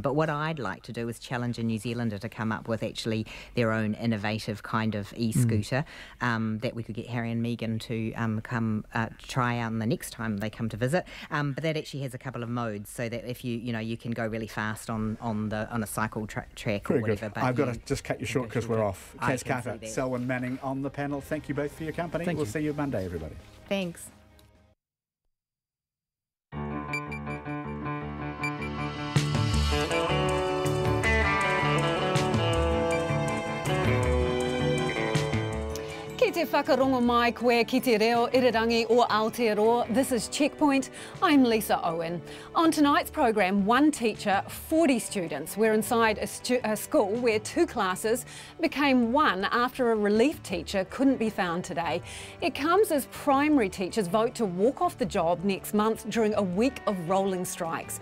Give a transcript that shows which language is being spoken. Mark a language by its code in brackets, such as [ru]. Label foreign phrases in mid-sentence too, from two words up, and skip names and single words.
[en] But what I'd like to do is challenge a New Zealander to come up with actually their own innovative kind of e-scooter that we could get Harry and Megan to come try out the next time they come to visit. But that actually has a couple of modes, so that if you can go really fast on a cycle track or whatever. But I've got to just cut you short because we're off. Kaz Carter, Selwyn Manning on the panel. Thank you both for your company. We'll see you Monday, everybody. Thanks. [mi] Ki te whakarongo mai koe ki te reo irirangi o Aotearoa. [en] This is Checkpoint. I'm Lisa Owen. On tonight's programme, one teacher, 40 students. We're inside a school where 2 classes became one after a relief teacher couldn't be found today. It comes as primary teachers vote to walk off the job next month during a week of rolling strikes.